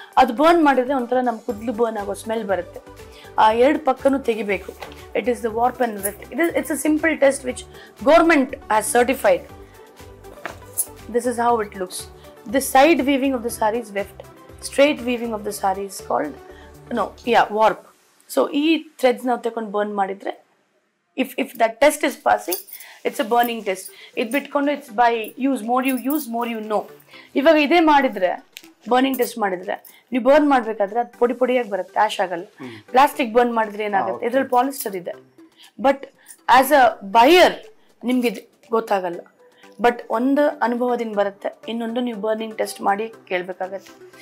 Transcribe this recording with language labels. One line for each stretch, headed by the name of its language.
Kannada: ಅದು ಬರ್ನ್ ಮಾಡಿದರೆ ಒಂಥರ ನಮ್ಮ ಕೂದಲು ಬರ್ನ್ ಆಗೋ ಸ್ಮೆಲ್ ಬರುತ್ತೆ. ಆ ಎರಡು ಪಕ್ಕನೂ ತೆಗಿಬೇಕು.
English: It is the warp and weft. It's a simple test which government has certified. This is how it looks. The side weaving of the sari is weft, straight weaving of the sari is called warp.
Kannada: So ಈ Threads ನಾವು ತಗೊಂಡು burn ಮಾಡಿದರೆ
English: if that test is passing, it's a burning test.
Kannada: ಇದು ಬಿಟ್ಕೊಂಡು
English: It's by use, more you know.
Kannada: ಇವಾಗ ಇದೇ ಮಾಡಿದರೆ, burning test ಮಾಡಿದರೆ, ನೀವು ಬರ್ನ್ ಮಾಡಬೇಕಾದ್ರೆ ಅದು ಪೊಡಿ ಪೊಡಿಯಾಗಿ ಬರುತ್ತೆ, ಆ್ಯಶ್ ಆಗಲ್ಲ. ಪ್ಲಾಸ್ಟಿಕ್ ಬರ್ನ್ ಮಾಡಿದ್ರೆ ಏನಾಗುತ್ತೆ, ಇದರಲ್ಲಿ ಪಾಲಿಸ್ಟರ್ ಇದೆ. ಬಟ್
English: as a buyer
Kannada: ನಿಮ್ಗೆ ಇದು ಗೊತ್ತಾಗಲ್ಲ. ಬಟ್ ಒಂದು ಅನುಭವದಿಂದ ಬರುತ್ತೆ, ಇನ್ನೊಂದು ನೀವು ಬರ್ನಿಂಗ್ ಟೆಸ್ಟ್ ಮಾಡಿ ಕೇಳಬೇಕಾಗತ್ತೆ.